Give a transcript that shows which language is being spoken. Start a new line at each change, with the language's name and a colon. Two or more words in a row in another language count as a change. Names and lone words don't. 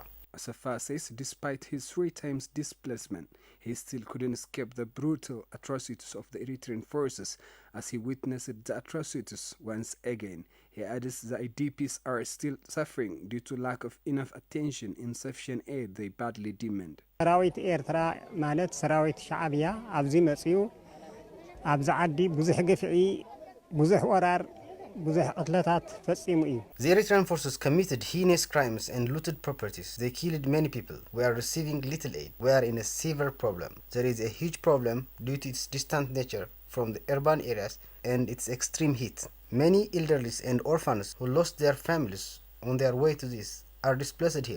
English: Safa says despite his 3 times displacement, he still couldn't escape the brutal atrocities of the Eritrean forces as he witnessed the atrocities once again. He adds the IDPs are still suffering due to lack of enough attention and insufficient aid they badly demand.
Tigrinya: ሰራዊት ኤርትራ ማለት ሰራዊት ሻዕብያ ኣብዚ መጽዩ ኣብዚ ዓዲ ብዙሕ ግፍዒ ብዙሕ ወራር
English: The Eritrean forces committed heinous crimes and looted properties. They killed many people. We are receiving little aid. We are in a severe problem. There is a huge problem due to its distant nature from the urban areas and its extreme heat. Many elderly and orphans who lost their families on their way to this are displaced here.